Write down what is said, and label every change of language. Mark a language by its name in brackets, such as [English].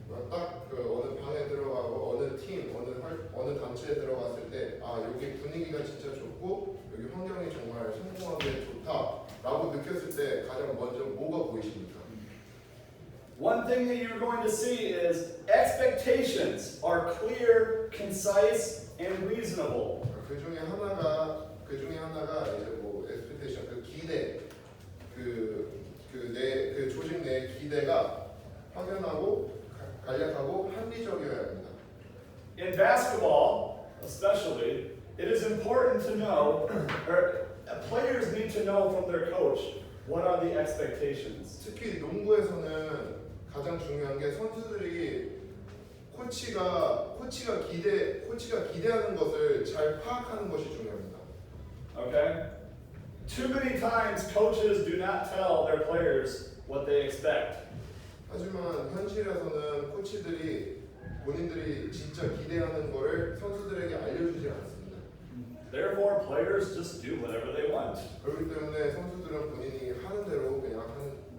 [Korean] 딱 그 어느 방에 들어가고 어느 팀, 어느 단체에 들어갔을 때 여기 분위기가 진짜 좋고 여기 환경이 정말 성공하게 좋다라고 느꼈을 때 가장 먼저 뭐가 보이십니까? [English] One thing that you're going to see is expectations are clear, concise, and reasonable. [Korean] 그 중에 하나가 이제 뭐 expectation 그 기대 그 조직 내 기대가 확연하고 간략하고 합리적이어야 합니다. [English] In basketball, especially, it is important to know, or players need to know from their coach, what are the expectations. [Korean] 특히 농구에서는 가장 중요한 게 선수들이 코치가 기대하는 것을 잘 파악하는 것이 중요합니다. [English] Okay? Too many times coaches do not tell their players what they expect. [Korean] 하지만 현실에서는 코치들이 본인들이 진짜 기대하는 것을 선수들에게 알려주지 않습니다. [English] Therefore, players just do whatever they want. [Korean] 그렇기 때문에 선수들은 본인이 하는 대로 그냥 합니다.